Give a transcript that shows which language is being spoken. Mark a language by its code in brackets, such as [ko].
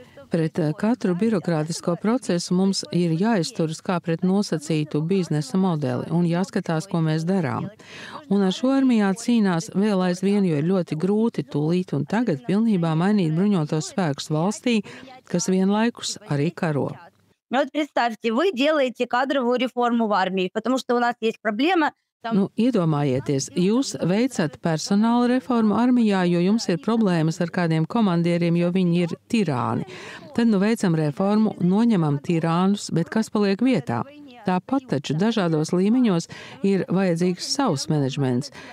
[lv] Pret katru birokrātisko procesu mums ir jāizturas kā pret nosacītu biznesa modeli un jāskatās, ko mēs darām. Un ar šo armijā cīnās vēl aizvien, jo ir ļoti grūti tūlīt un tagad pilnībā mainīt bruņotos spēkus valstī, kas vienlaikus arī karo. [ru] Вот представьте, вы делаете кадровую реформу в армии, потому что у нас есть проблема. [lv] Iedomājieties, jūs veicat personāla reformu armijā, jo jums ir problēmas ar kādiem komandieriem, jo viņi ir tirāni. Tad veicam reformu, noņemam tirānus, bet kas paliek vietā? Tāpat taču dažādos līmeņos ir vajadzīgs savs menedžments.